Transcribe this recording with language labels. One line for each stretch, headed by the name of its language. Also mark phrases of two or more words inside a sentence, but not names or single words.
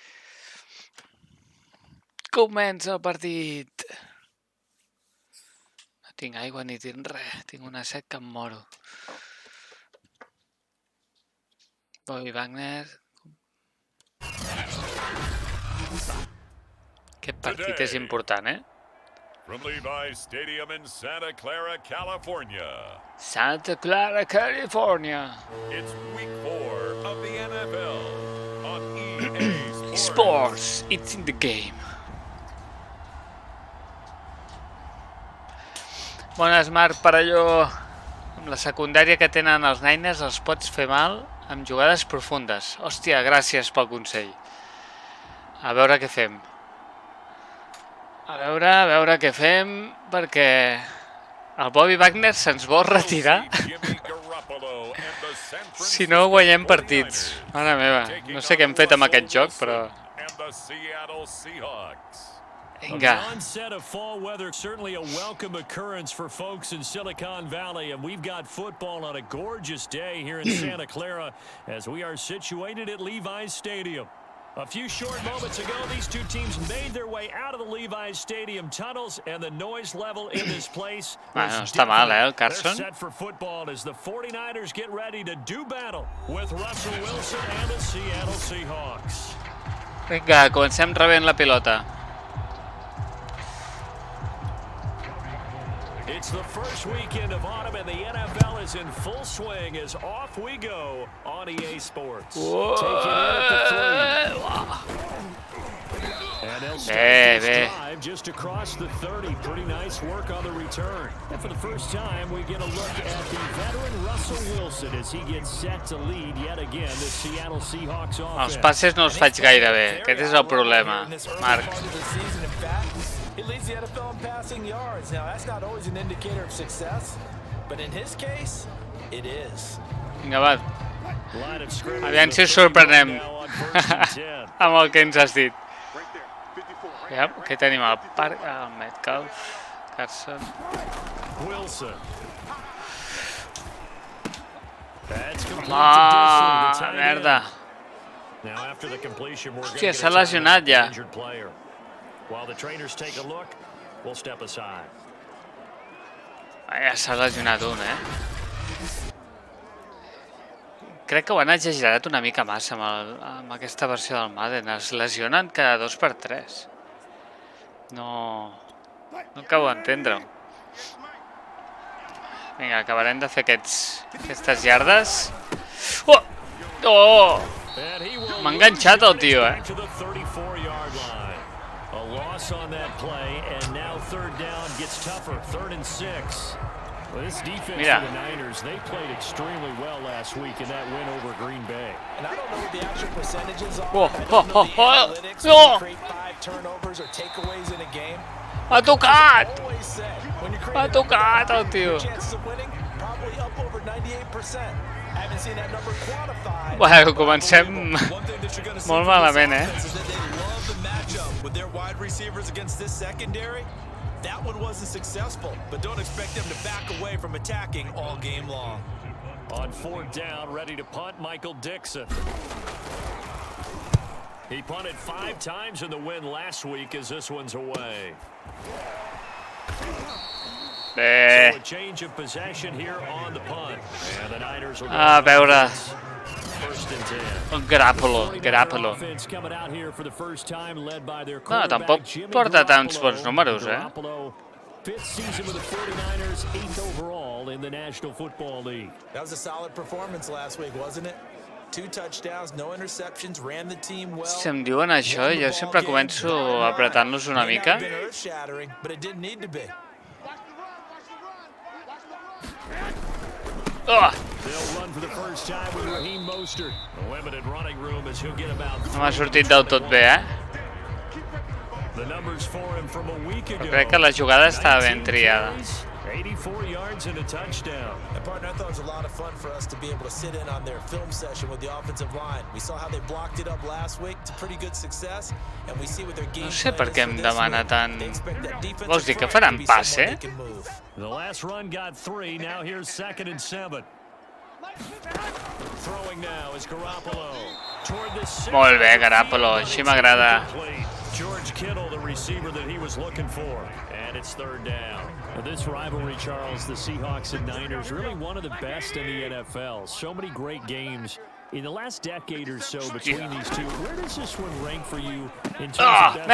Catalan: Comença el partit! No tinc aigua ni tinc res, tinc una set que em moro. Bobby Wagner... Aquest partit és important,
English: From Levi's Stadium in Santa Clara, California. Santa Clara, California. It's week 4 of the NFL on EA Sports, it's in the game.
Catalan: Bones, Marc, per allò... Amb la secundària que tenen els Niners els pots fer mal amb jugades profundes. Hòstia, gràcies pel consell. A veure què fem. A veure què fem, perquè el Bobby Wagner se'ns vol retirar si no guanyem partits. Mare meva, no sé què hem fet amb aquest joc, però
English: the Seattle Seahawks.
Catalan: Vinga.
English: The onset of fall weather, certainly a welcome occurrence for folks in Silicon Valley, and we've got football on a gorgeous day here in Santa Clara as we are situated at Levi's Stadium. A few short moments ago, these two teams made their way out of the Levi's Stadium tunnels, and the noise level in this place
Catalan: No
English: was
Catalan: està mal, el
English: deafening. Carson. They're set for football as the 49ers get ready to do battle with Russell Wilson and the Seattle Seahawks.
Catalan: Vinga, comencem rebent la pilota.
English: It's the first weekend of autumn, and the NFL is in full swing as off we go on EA Sports. Taking in at the 3. And they'll start this drive just across the 30. Pretty nice work on the return. And for the first time, we get a look at the veteran Russell Wilson as he gets set to lead yet again the Seattle Seahawks
Catalan: Els
English: offense.
Catalan: passes no els faig gaire bé. Aquest és el problema, Marc.
English: He leads the NFL in passing yards. Now, that's not always an indicator of success, but in his case, it is.
Catalan: Vinga, va.
English: Line of scrimmage
Catalan: Aviam si us sorprenem amb el que ens has dit. Ja, què tenim? El Metcalf, Carson. Wilson. Merda. Hòstia, s'ha lesionat ja.
English: While the trainers take a look, we'll step aside.
Catalan: Ja s'ha lesionat un, Crec que ho han exagerat una mica massa amb aquesta versió del Madden. Es lesionen cada 2x3. No acabo d'entendre-ho. Vinga, acabarem de fer aquestes yardes. Oh! M'ha enganxat el tio,
English: A loss on that play, and now third down gets tougher. 3rd and 6. Well, this defense
Catalan: Mira.
English: for the Niners, they played extremely well last week in that win over Green Bay. And I don't know what the actual percentages are. Oh, I don't know the oh, analytics oh. when you create 5 turnovers or takeaways in a game.
Catalan: M'ha tocat!
English: I always say, when you're
Catalan: M'ha
English: creating
Catalan: tocat el
English: your
Catalan: tio.
English: chances of winning probably up over 98%. I haven't seen that number quantified.
Catalan: Bueno, comencem
English: One thing that you're going to see
Catalan: molt
English: from this
Catalan: malament,
English: offense is that they love the matchup with their wide receivers against this secondary. That one wasn't successful, but don't expect them to back away from attacking all game long. On 4th down, ready to punt, Michael Dixon. He punted 5 times in the win last week as this one's away. So a change of possession here on the punt. And the Niners will go
Catalan: A veure,
English: 1st and 10.
Catalan: el Garoppolo.
English: Offense coming out here for the first time, led by their
Catalan: No,
English: quarterback,
Catalan: tampoc
English: Jimmy
Catalan: porta tants
English: Garoppolo.
Catalan: bons números,
English: Garoppolo, 5th season with the 49ers, 8th overall in the National Football League. That was a solid performance last week, wasn't it? 2 touchdowns, no interceptions, ran the team well.
Catalan: Si em diuen això, jo sempre començo apretant-los una mica.
English: May not have been earth-shattering, but it didn't need to be. They'll run for the first time with Raheem Mostert. The limited running room is he'll get about
Catalan: No m'ha sortit del tot bé,
English: the numbers for him from a week ago.
Catalan: Però crec que la jugada estava ben triada.
English: 84 yards and a touchdown. And partner, I thought it was a lot of fun for us to be able to sit in on their film session with the offensive line. We saw how they blocked it up last week. It's a pretty good success. And we see what their game
Catalan: No sé per
English: plan
Catalan: què
English: is
Catalan: em
English: for this
Catalan: demana
English: week.
Catalan: tant...
English: They expect that defensive
Catalan: Vols dir que
English: front to
Catalan: faran
English: be
Catalan: pas,
English: someone they can move. The last run got 3. Now here's 2nd and 7. Throwing now is Garoppolo. Toward the center.
Catalan: Molt bé, Garoppolo, així m'agrada.
English: George Kittle, the receiver that he was looking for. And it's 3rd down. Now this rivalry, Charles, the Seahawks and Niners, really one of the best in the NFL. So many great games in the last decade or so between these two. Where does this one rank for you in terms of best